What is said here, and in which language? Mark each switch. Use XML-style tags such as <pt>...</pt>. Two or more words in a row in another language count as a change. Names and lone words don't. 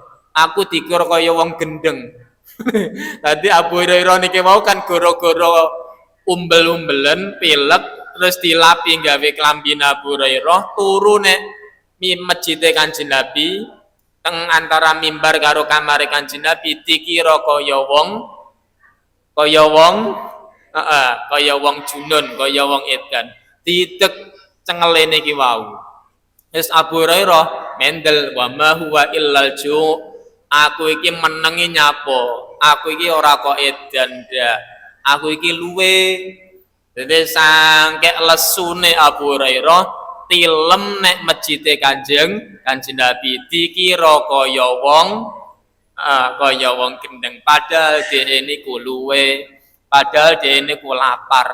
<jv>Aku dikira kaya wong gendeng. Tadi Abu Hurairah niki mau kan gara-gara umbel-umbelen, pilek, terus dilapi gawe klambi Abu Hurairah, turu nek masjid Kanjeng Nabi, teng antara mimbar karo kamar Kanjeng Nabi dikira kaya wong junun, kaya wong edan. Didek cengele niki wau. Terus Abu Hurairah mendel</jv> <ar>wa ma huwa illal ju'.</ar> <jv>Aku iki menengi nyapo. Aku iki ora kok edan ndak. Aku iki luwe. Dadi sangke lesune Abu Hurairah tilem nek masjide Kanjeng Nabi dikira kaya wong gendeng, padahal dhewe niku luwe, padahal dhewe niku lapar.</jv>